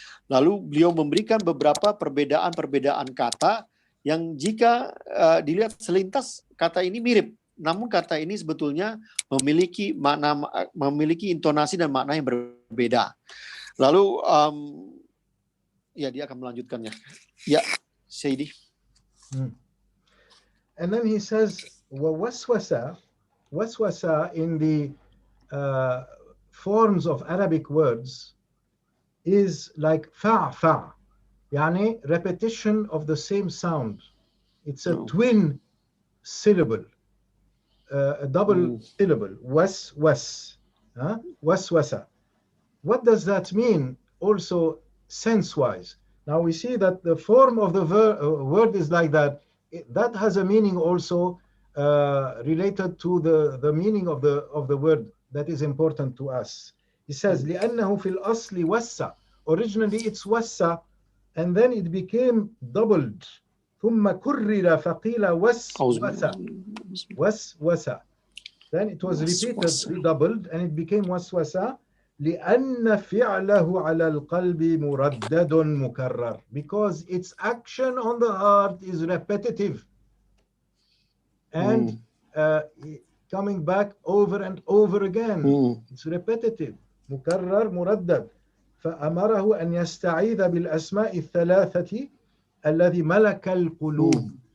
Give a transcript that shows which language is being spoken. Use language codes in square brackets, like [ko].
[id] Lalu beliau memberikan beberapa perbedaan kata yang jika dilihat selintas kata ini mirip. Namun kata ini sebetulnya memiliki makna, memiliki intonasi dan makna yang berbeda. Lalu ya dia akan melanjutkannya. Ya, Sayyidi. [en] And then he says, waswasa in the forms of Arabic words is like fa', yani repetition of the same sound. It's a twin syllable, a double syllable, waswasa. What does that mean also sense-wise? Now we see that the form of the word is like that. That has a meaning also related to the meaning of the word that is important to us. He says, [ar] لأنه في الأصل وسّ. [en] Originally it's وسّ, and then it became doubled. [ar] ثم كرر فقيل وسوسة. [en] Then it was repeated, redoubled, and it became waswasa. [ar] لأن فعله على القلب مردد مكرر, [en] because its action on the heart is repetitive and coming back over and over again. It's repetitive. [ar] مكرر مردد. فأمره أن يستعيذ بالأسماء الثلاثة الذي ملك القلوب.